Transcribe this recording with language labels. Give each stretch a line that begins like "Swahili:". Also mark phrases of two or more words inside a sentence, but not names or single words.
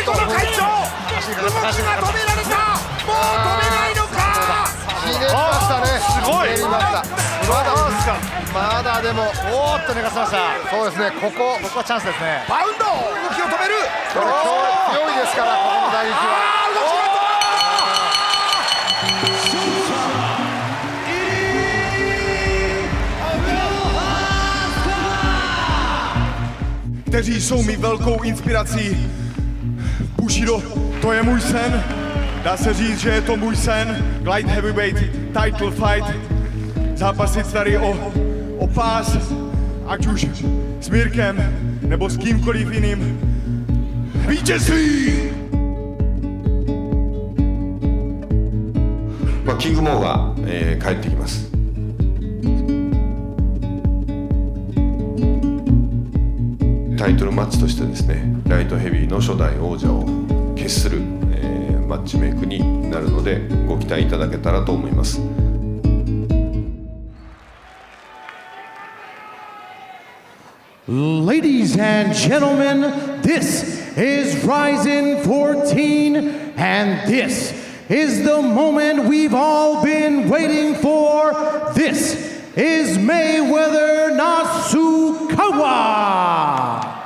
Japanese: ジェコの会長、動きが止められた。もう止めないのか。ひねりましたね。すごい。ひねりました。まだでもおーっと寝かせました。そうですね。ここはチャンスですね。バウンド、動きを止める。これ強いですから、ここの打撃は。
Czech: Kteří jsou mi velkou inspirací. Bushido, to je můj sen. Dá se říct, že je to můj sen.
English: Light heavyweight title fight.
Czech: Zápasit tady o pás, ať už s Mirkem nebo s kýmkoliv jiným. Vítězství!
Japanese: キングモーが、帰ってきます。タイトルマッチとしてですね、ライトヘビーの初代王者を決する、マッチメイクになるのでご期待いただけたらと思います。
English: Ladies and gentlemen, this is Ryzen 14, and this is the moment we've all been waiting for. This is Mayweather Nasukawa.